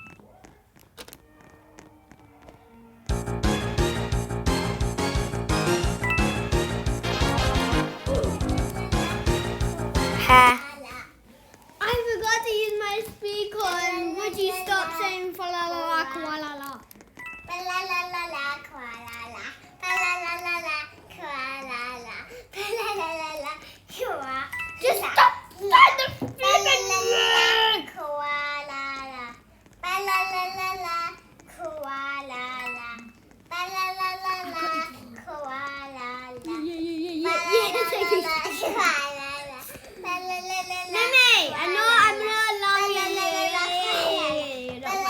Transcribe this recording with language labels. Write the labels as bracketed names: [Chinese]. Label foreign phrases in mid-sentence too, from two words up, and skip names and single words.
[English] Ha. I forgot to use my speaker. And would you stop saying fa la la la kwa la la? Just stop the Mimi, I know I'm not allowing you.